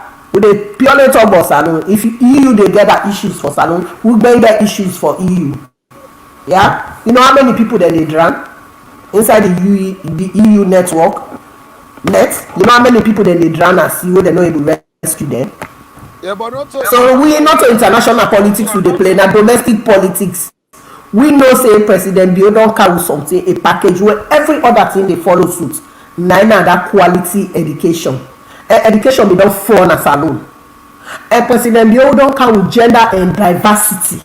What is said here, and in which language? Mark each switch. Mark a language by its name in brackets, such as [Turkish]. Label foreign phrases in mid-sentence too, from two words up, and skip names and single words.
[Krio] We dey purely talk about Salon. If EU they get that issues for Salon, we bring that issues for EU. Yeah. You know how many people they drown inside the EU network? You know how many people they drown and see where they not able to rescue them? Yeah, but not so we not international politics we dey play na domestic politics. We know say President Bio don carry something a package where every other thing dey follow suit. Na that quality education. Education be don fall na Salon. President Bio don carry gender and diversity.